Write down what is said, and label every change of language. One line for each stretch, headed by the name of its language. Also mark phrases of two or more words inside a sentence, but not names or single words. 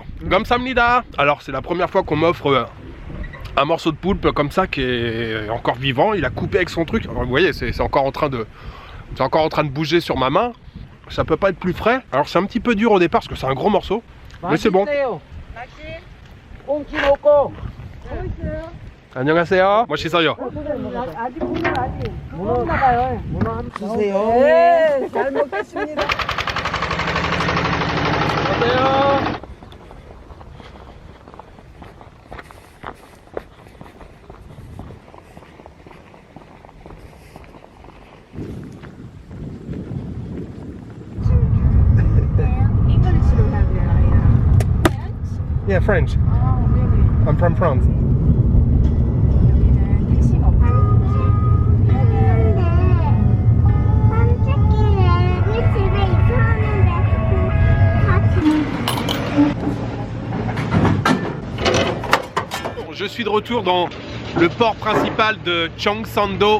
Korean: Gamsamnida.
French: Alors c'est la première fois qu'on m'offre un morceau de poulpe comme ça qui est encore vivant. Il a coupé avec son truc. Alors, vous voyez, c'est encore en train de bouger sur ma main. Ça peut pas être plus frais. Alors c'est un petit peu dur au départ parce que c'est un gros morceau. Mais c'est bon.
Korean: 안녕하세요. 멋있어요. 아직 문어 아직 무거운가 봐요. 문어 한번 주세요. 네, 잘 먹겠습니다. 안녕하세요. English로 하세요.
English: Yeah, French. Oh, really? I'm from France.
Korean: 여기는 택시가 없고.
French: Je suis de retour dans le port principal de Cheongsam-do.